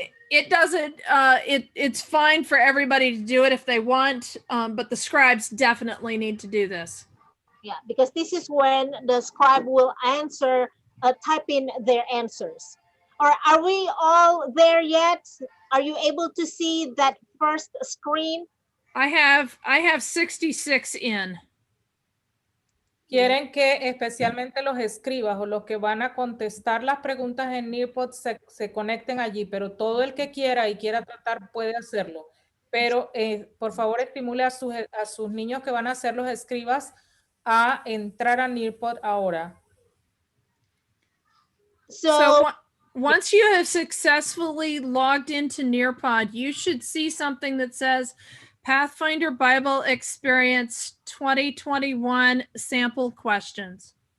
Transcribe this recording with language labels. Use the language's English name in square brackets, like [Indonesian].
[English] It doesn't, it's fine for everybody to do it if they want, but the scribes definitely need to do this. Yeah, because this is when the scribe will answer, type in their answers. Or are we all there yet? Are you able to see that first screen? I have 66 in. [Spanish] Quieren que especialmente los escribas o los que van a contestar las preguntas en Nearpod se conecten allí, pero todo el que quiera y quiera tratar puede hacerlo. Pero por favor estimule a sus niños que van a ser los escribas a entrar a Nearpod ahora. [English] So once you have successfully logged into Nearpod, you should see something that says Pathfinder Bible Experience 2021 Sample Questions.